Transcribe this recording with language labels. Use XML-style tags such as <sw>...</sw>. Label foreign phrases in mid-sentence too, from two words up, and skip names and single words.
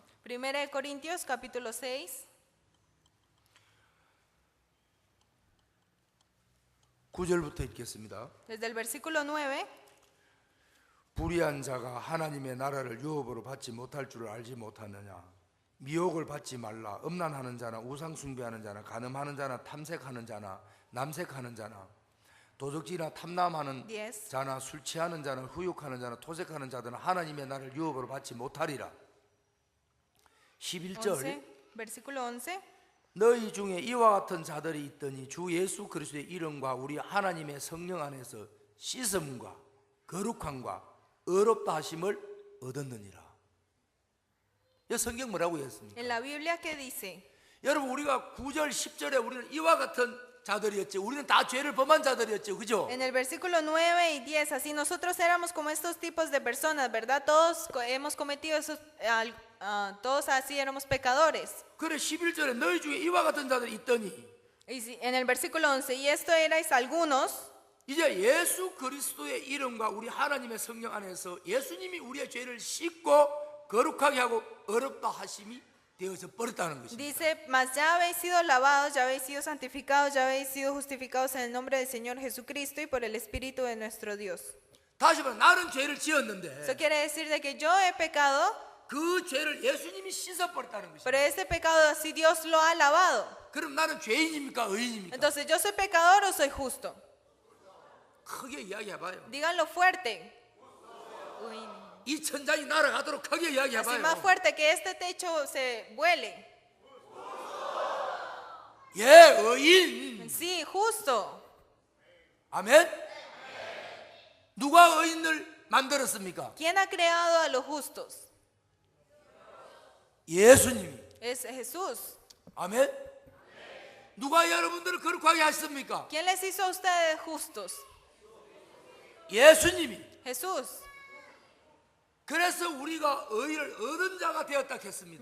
<es>1 Corintios capítulo 6,</es> <ko>9절부터 읽겠습니다.</ko> <es>desde el versículo 9.</es> <ko>불의한 자가 하나님의 나라를 유업으로 받지 못할 줄을 알지 못하느냐. 미혹을 받지 말라. 음란하는 자나 우상 숭배하는 자나 간음하는 자나 탐색하는 자나 남색하는 자나 도적질이나 탐남하는 Yes. 자나 술 취하는 자나 후욕하는 자나 토색하는 자들은 하나님의 나라를 유업으로 받지 못하리라. 11절</ko> <es>11, versículo 11.</es> <ko>너희 중에 이와 같은 자들이 있더니 주 예수 그리스도의 이름과 우리 하나님의 성령 안에서 씻음과 거룩함과 의롭다 하심을 얻었느니라. 이 성경 뭐라고 했습니까?</ko> <es>En la Biblia, ¿qué dice?</es> <ko>여러분, 우리가 9절 10절에 우리는 이와 같은 자들이었죠. 우리는 다 죄를 범한 자들이었죠. 그죠?</ko> <es>En el versículo 9 y 10, así nosotros éramos como estos tipos de personas, ¿verdad? Todos hemos cometido esos, todos así éramos pecadores.</es> <ko>그래 11절에 너희 중에 이와 같은 자들이 있더니</ko> <es>En el versículo 11, y esto erais algunos,</es> <ko>이제 예수 그리스도의 이름과 우리 하나님의 성령 안에서 예수님이 우리의 죄를 씻고 거룩하게 하고 어렵다 하심이 되어져 버렸다는 것입니다.</ko> <es>dice, mas ya habéis sido lavados, ya habéis sido santificados, ya habéis sido justificados en el nombre del Señor Jesucristo y por el Espíritu de nuestro Dios.</es> <ko>다시 말해 나는 죄를 지었는데</ko> <es>Eso quiere decir de que yo he pecado,</es> <ko>그 죄를 예수님이 씻어버렸다는 것입니다.</ko> <es>pero este pecado así Dios lo ha lavado.</es> <ko>그럼 나는 죄인입니까 의인입니까?</ko> <es>Entonces, ¿yo soy pecador o soy justo?</es> <ko>크게 이야기해봐요.</ko> <es>Díganlo fuerte. Uy,</es> <ko>이 천장이 날아가도록 크게</ko> <es>así</es> <ko>이야기해봐요.</ko> <es>más fuerte, que este techo se vuele.</es> <ko>예, 의인.</ko> <es>Sí, justo.</es> <ko>아멘. 누가 의인을 만들었습니까?</ko> <es>¿Quién ha creado a los justos?</es> <ko>예수님이.</ko> <es>Es Jesús.</es> <ko>아멘. 누가 여러분들을 거룩하게 하셨습니까?</ko> <es>¿Quién les hizo a ustedes justos?</es> <ko>예수님이.</ko> <es>Jesús.</es> <ko>그래서 우리가 의를 얻은 자가 되었다 했습니다.</ko>